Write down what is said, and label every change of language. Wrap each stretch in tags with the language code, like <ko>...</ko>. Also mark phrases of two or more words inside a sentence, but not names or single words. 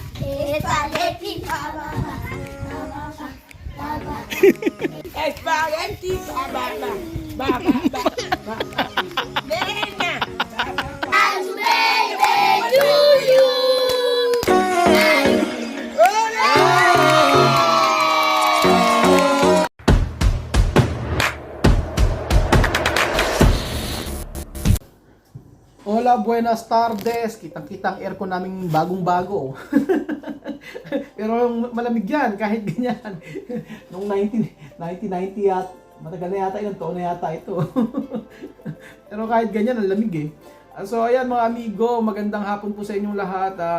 <tl>Spaghetti baba. Spaghetti baba. Baba. Nena.</tl> <en>Happy birthday to you.</en> <es>Hola, buenas tardes.</es> <tl>Kitang-kitang aircon naming bagong-bago. Pero malamig yan, kahit ganyan. Noong 1990 at matagal na yata, ilang taon na yata ito. Pero kahit ganyan, ang lamig eh. So ayan mga amigo, magandang hapon po sa inyong lahat.</tl>